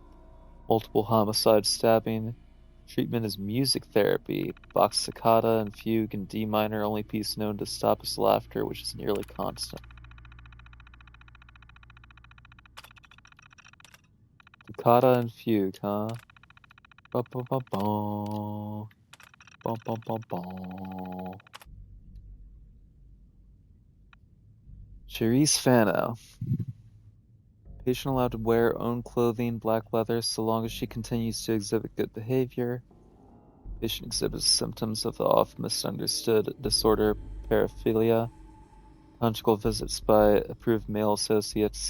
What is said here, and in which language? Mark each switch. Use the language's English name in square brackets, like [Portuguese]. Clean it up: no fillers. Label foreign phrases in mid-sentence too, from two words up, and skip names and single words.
[English] Multiple homicide stabbing. Treatment is music therapy, Bach's Toccata and Fugue in D minor, only piece known to stop his laughter, which is nearly constant. Toccata and Fugue, huh? Ba-ba-ba-ba. Ba-ba-ba-ba. Cherise Fano. Patient allowed to wear her own clothing, black leather, so long as she continues to exhibit good behavior. Patient exhibits symptoms of the often misunderstood disorder paraphilia. Conjugal visits by approved male associates.